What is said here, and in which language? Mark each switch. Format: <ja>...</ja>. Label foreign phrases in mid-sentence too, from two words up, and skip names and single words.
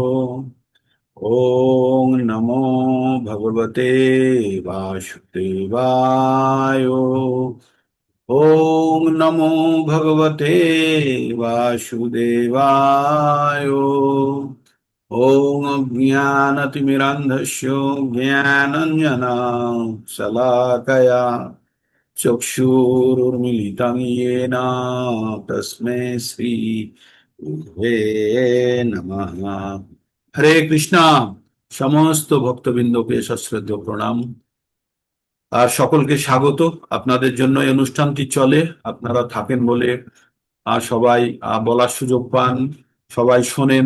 <sa>ওং নমো ভগবতে বাসুদেবায়। ওং নমো ভগবতে বাসুদেবায়। ওং অজ্ঞানতিমিরান্ধস্য জ্ঞানাঞ্জনা শলাকয়া চক্ষুরুন্মিলিतं येन তস্मै শ্রী গুরুবে নমঃ। হরে কৃষ্ণা।</sa> <bn>সমস্ত ভক্তবৃন্দকে সশ্রদ্ধ প্রণাম আর সকলকে স্বাগত। আপনাদের জন্য এই অনুষ্ঠানটি চলে, আপনারা থাকেন বলে সবাই বলার সুযোগ পান, সবাই শোনেন।</bn>